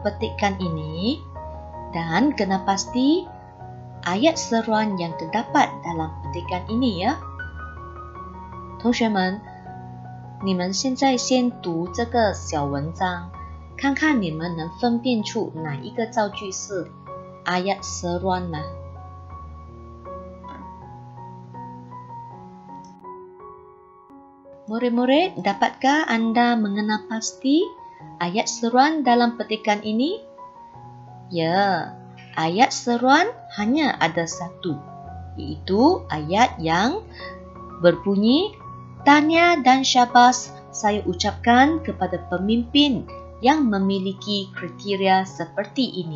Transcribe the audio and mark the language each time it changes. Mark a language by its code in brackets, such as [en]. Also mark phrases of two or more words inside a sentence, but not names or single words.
[ms] petikan ini dan kena pasti ayat seruan yang terdapat dalam petikan ini ya. [zh] 同学们，你们现在先读这个小文章，看看你们能分辨出哪一个造句是 [ms] ayat seruan [zh] 呢？ [ms] Murid-murid, dapatkah Anda mengenal pasti ayat seruan dalam petikan ini? Ya, ayat seruan hanya ada satu, yaitu ayat yang berbunyi, Tahniah dan syabas saya ucapkan kepada pemimpin yang memiliki kriteria seperti ini.